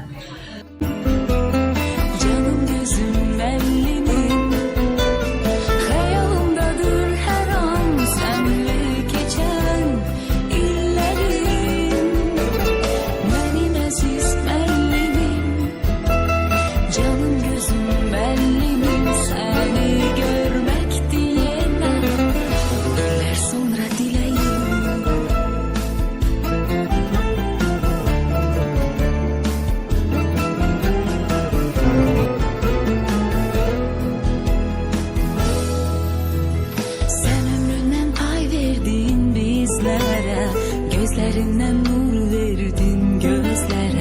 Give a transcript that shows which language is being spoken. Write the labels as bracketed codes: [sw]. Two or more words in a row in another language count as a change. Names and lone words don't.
[az] Canım gözüm müəllimim, xəyalımdadır hər an sənlə keçən illərim. Mənim əziz müəllimim, canım gözüm müəllimim, səni görmək diləyənə illər sonra diləyim. [tr] Sen ömründen pay verdin bizlere, gözlerinden nur verdin gözlere.